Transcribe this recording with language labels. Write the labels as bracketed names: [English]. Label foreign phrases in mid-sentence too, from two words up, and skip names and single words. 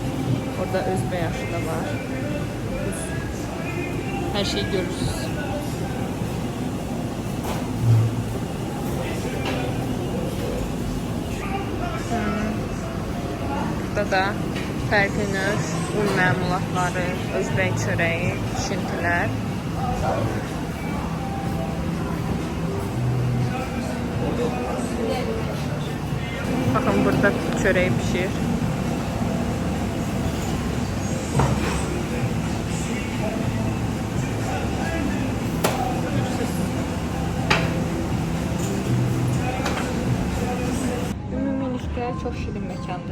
[Azerbaijani] Orada özbək aşı da var. Hər şeyi görürsünüz. Burada da fərqli növ un məmulatları, özbək çörəyi, pişintilər. [Turkish] Bakın burada çöreği pişir. [Azerbaijani] Ümumilikdə çok şirin mekandır.